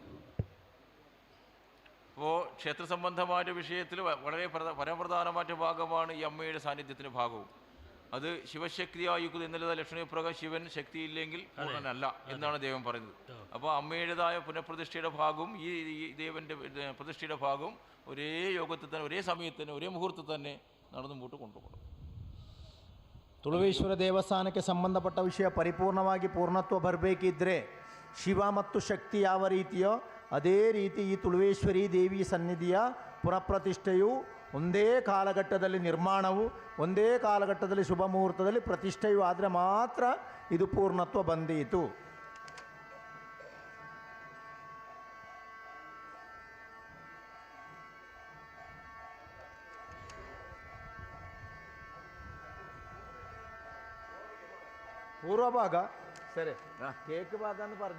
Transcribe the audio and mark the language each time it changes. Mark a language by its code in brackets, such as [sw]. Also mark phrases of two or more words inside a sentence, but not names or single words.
[ml] അപ്പോൾ ക്ഷേത്ര സംബന്ധമായ വിഷയത്തിൽ വളരെ പരമപ്രധാനമായ ഭാഗമാണ് ഈ അമ്മയുടെ സാന്നിധ്യത്തിൻ്റെ ഭാഗവും. അത് ശിവശക്തിയായിരിക്കും എന്നുള്ള ലക്ഷണപ്രകാരം ശിവൻ ശക്തിയില്ലെങ്കിൽ പൂർണ്ണനല്ല എന്നാണ് ദൈവം പറയുന്നത്. അപ്പോൾ അമ്മയുടേതായ പുനഃപ്രതിഷ്ഠയുടെ ഭാഗവും ഈ ദേവൻ്റെ പ്രതിഷ്ഠയുടെ ഭാഗവും ഒരേ യോഗത്തിൽ തന്നെ ഒരേ സമയത്ത് തന്നെ [kn] ಒರೇ ಮುಹೂರ್ತದಲ್ಲಿ [ml] തന്നെ നടന്നു മുമ്പോട്ട് കൊണ്ടുപോകണം. [kn] ತುಳುವೇಶ್ವರ ದೇವಸ್ಥಾನಕ್ಕೆ ಸಂಬಂಧಪಟ್ಟ ವಿಷಯ ಪರಿಪೂರ್ಣವಾಗಿ ಪೂರ್ಣತ್ವ ಬರಬೇಕಿದ್ದರೆ ಶಿವ ಮತ್ತು ಶಕ್ತಿ ಯಾವ ರೀತಿಯೋ ಅದೇ ರೀತಿ ಈ ತುಳುವೇಶ್ವರಿ ದೇವಿ ಸನ್ನಿಧಿಯ ಪುನಃಪ್ರತಿಷ್ಠೆಯು ಒಂದೇ ಕಾಲಘಟ್ಟದಲ್ಲಿ ನಿರ್ಮಾಣವು ಒಂದೇ ಕಾಲಘಟ್ಟದಲ್ಲಿ ಶುಭ ಮುಹೂರ್ತದಲ್ಲಿ ಪ್ರತಿಷ್ಠೆಯು ಆದರೆ ಮಾತ್ರ ಇದು ಪೂರ್ಣತ್ವ ಬಂದೀತು. പൂർവഭാഗ സರಿ കേക്ക് ഭാഗ എന്ന് പറഞ്ഞു.